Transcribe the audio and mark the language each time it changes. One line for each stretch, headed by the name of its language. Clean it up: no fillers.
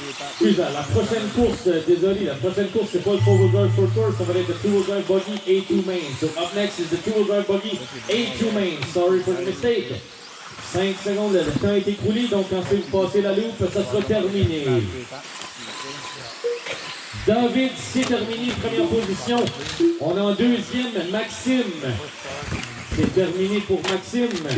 French: Excuse-moi, la prochaine course, désolé, la prochaine course, c'est pas le 4-wheel drive short tour, ça va être le 2-wheel drive buggy A2 main.
English: So up next is the 2-wheel drive buggy A2 main. Sorry for the mistake.
French: 5 secondes, le temps est écoulé, donc quand vous passez la loupe, ça sera terminé. David, c'est terminé, première position. On est en deuxième, Maxime. C'est terminé pour Maxime.